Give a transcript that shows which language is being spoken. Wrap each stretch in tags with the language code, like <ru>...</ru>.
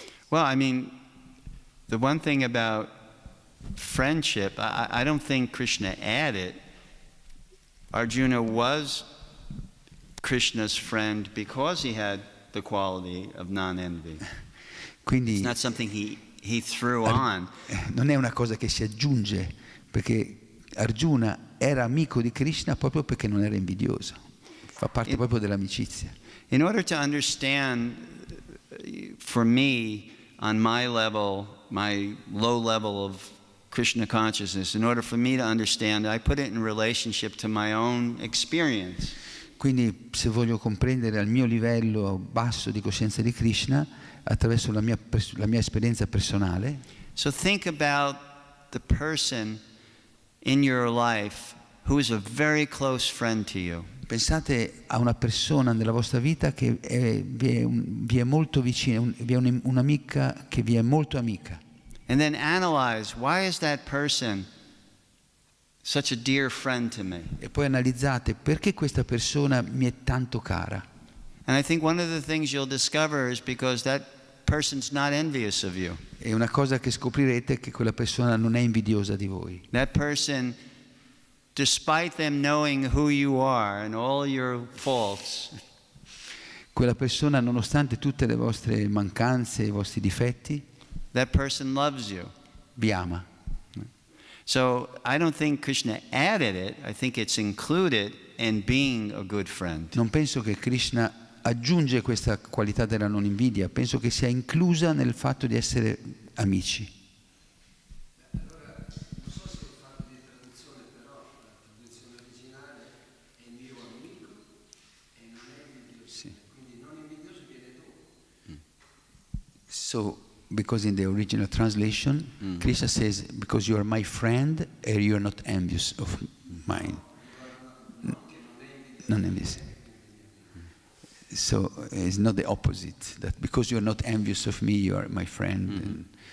<en>Well, I mean, the one thing about friendship, I don't think Krishna added. Arjuna was Krishna's friend because he had the quality of non-envy.</en> <it>Quindi</it> <en>It's not something he threw on.</en> <it>non è una cosa che si aggiunge, perché Arjuna era amico di Krishna proprio perché non era invidioso, fa parte proprio dell'amicizia.</it> <en>In order to understand, for me, on my level, my low level of Krishna consciousness, in order for me to understand, I put it in relationship to my own experience.</en> <it>Quindi se voglio comprendere al mio livello basso di coscienza di Krishna, attraverso la mia esperienza personale,</it> <en>So think about the person in your life who is a very close friend to you.</en> <it>pensate a una persona nella vostra vita che vi è molto vicina, vi è un'amica che vi è molto amica.</it> <en>And then analyze, why is that person such a dear friend to me?</en> <it>E poi analizzate perché questa persona mi è tanto cara.</it> <en>And I think one of the things you'll discover is because that person's not envious of you.</en> <it>E una cosa che scoprirete è che quella persona non è invidiosa di voi.</it> <en>That person, despite them knowing who you are and all your faults,</en> <it>Quella persona, nonostante tutte le vostre mancanze, i vostri difetti,</it> <en>that person loves you.</en> <it>vi ama.</it> <en>So I don't think Krishna added it. I think it's included in being a good friend.</en> <it>Non penso che Krishna aggiunge questa qualità della non invidia, penso che sia inclusa nel fatto di essere amici. Allora, non so se il fatto di traduzione, però la traduzione originale è mio amico e non è invidioso. Sì. Quindi non invidioso viene dopo.</it> <en>So, because in the original translation, Krishna says, because you are my friend and you are not envious of mine. Non envious. So it's not the opposite, that because you are not envious of me, you are my friend.</en>